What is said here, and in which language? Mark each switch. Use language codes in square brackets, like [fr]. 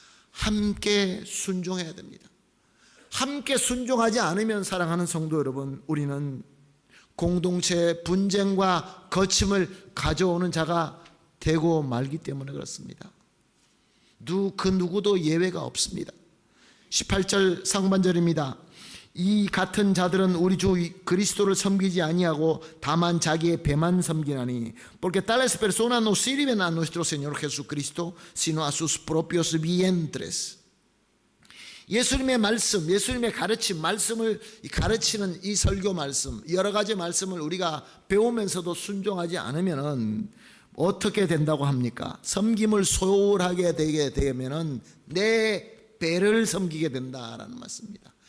[ko] 함께 순종해야 됩니다. 함께 순종하지 않으면 사랑하는 성도 여러분, 우리는 공동체의 분쟁과 거침을 가져오는 자가 되고 말기 때문에 그렇습니다. 그 누구도 예외가 없습니다. 18절 상반절입니다. 이 같은 자들은 우리 주 그리스도를 섬기지 아니하고 다만 자기의 배만 섬기나니 [es] porque tales personas no sirven a nuestro Señor Jesucristo sino a sus propios vientres. [ko] 예수님의 말씀, 예수님의 가르침, 말씀을 가르치는 이 설교 말씀, 여러 가지 말씀을 우리가 배우면서도 순종하지 않으면은 어떻게 된다고 합니까? 섬김을 소홀하게 되게 되면은 내 배를 섬기게 된다라는 말씀입니다.